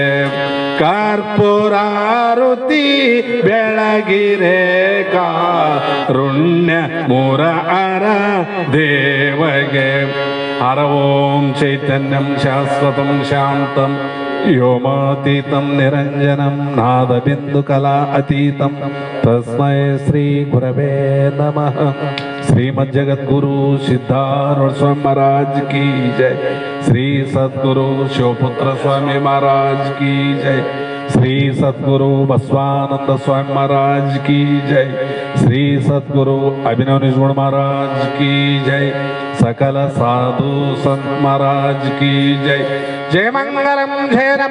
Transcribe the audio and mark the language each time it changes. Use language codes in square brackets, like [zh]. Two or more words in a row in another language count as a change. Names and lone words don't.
[kn] ಕರ್ಪೂರಾರುತಿ ಬೆಳಗಿರೆ ಕಾರುಣ್ಯ ಮುರಹರ ದೇವಗೆ ಹರ [sa] ಓಂ ಚೈತನ್ಯಂ ಶಾಶ್ವತಂ ಶಾಂತಂ ವ್ಯೋಮಾತೀತಂ ನಿರಂಜನಂ ನಾದಬಿಂದು ಕಲಾ ಅತೀತಂ ತಸ್ಮೈ ಶ್ರೀ ಗುರವೇ ನಮಃ. [hi] ಶ್ರೀಮಜ್ಜಗದ್ಗುರು ಸಿದ್ಧಾರೂಢ ಸ್ವಾಮಿ महाराज की जय. श्री सद्गुरु शिवपुत्र स्वामी महाराज की जय. श्री सद्गुरु बसवानंद स्वामी महाराज की जय. श्री सद्गुरु अभिनव निजगुण महाराज की जय. सकल साधु संत महाराज की जय. [sa] जय मंगलम जय नमः.